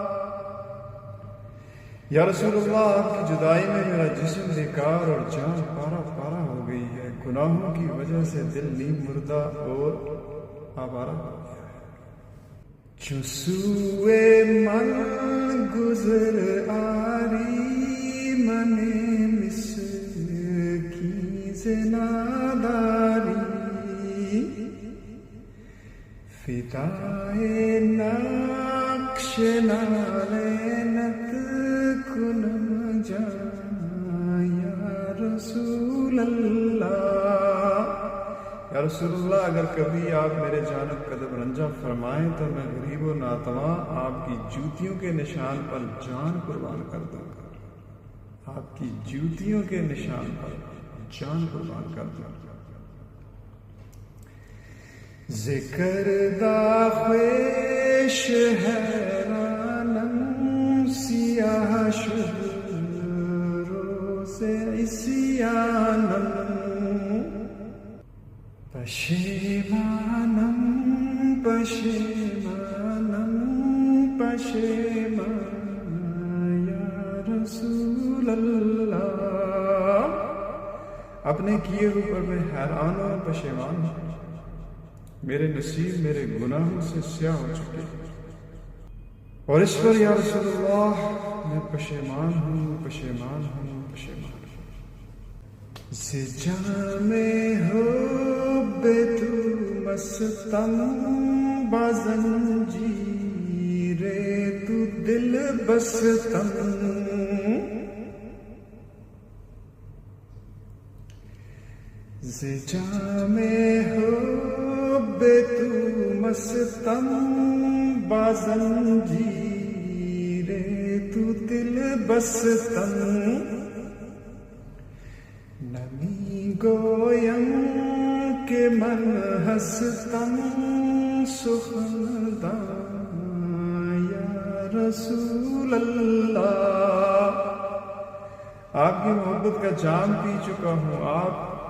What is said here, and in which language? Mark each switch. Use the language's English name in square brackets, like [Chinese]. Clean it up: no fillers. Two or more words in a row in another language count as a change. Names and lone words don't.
[Arabic] یا رسول اللہ، [Urdu] آپ کی جدائی میں میرا جسم بیکار اور جان پارا پارا ہو گئی ہے، گناہوں کی وجہ سے دل نیم مردہ اور آوارہ ہو گیا ہے۔ [Persian] جو سوئے من گزر آری من مسکین سے ناداری، فدائے نقش نالینت کنم جان [Arabic] یا رسول اللہ۔ یا رسول اللہ، [Urdu] اگر کبھی آپ میرے جانب قدم رنجہ فرمائیں تو میں غریب و ناتواں آپ کی جوتیوں کے نشان پر جان قربان کر دوں گا، آپ کی جوتیوں کے نشان پر جان قربان کر دوں گا۔ [Persian] ذکر دا خویش حیرانم سیاہ شد روز عصیانم، پشیمانم پشیمانم پشیمان [Arabic] یا رسول اللہ، [Urdu] اپنے کیے اوپر میں حیران و پشیمان ہوں، میرے نصیب میرے گناہوں سے سیاہ ہو چکے ہیں، اور اس پر [Arabic] یا رسول اللہ [Urdu] میں پشیمان ہوں پشیمان ہوں پشیمان ہوں۔ [Persian] جام حب تو مستم بازنجیر تو دل بستم، جام حب تو مستم بازنجیر تو دل بستم، نمی گویم کہ من ہستم سخندان [Arabic] یا رسول اللہ، [Urdu] آپ کی محبت کا جام پی چکا ہوں، آپ